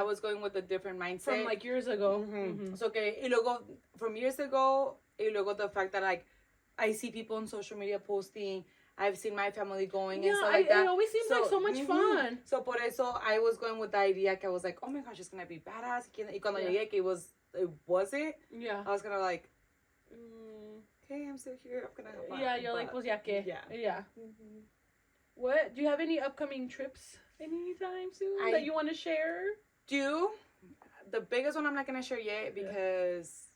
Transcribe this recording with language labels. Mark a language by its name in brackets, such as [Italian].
[English] I was going with a different mindset. From like years ago. So, okay, [Spanish] y luego, [English] from years ago, y luego the fact that like, I see people on social media posting, I've seen my family going and stuff like that. It always seems like so much fun. So, [Spanish] por eso, [English] I was going with the idea que I was like, oh my gosh, it's going to be badass. [Spanish] Y cuando llegué, que [English] it wasn't. Yeah. I was kind of like, okay, I'm still here. I'm going to have fun. Yeah, you're like, [Spanish] pues ya que. [English] Yeah. What? Do you have any upcoming trips anytime soon that you want to share? The biggest one I'm not going to share yet because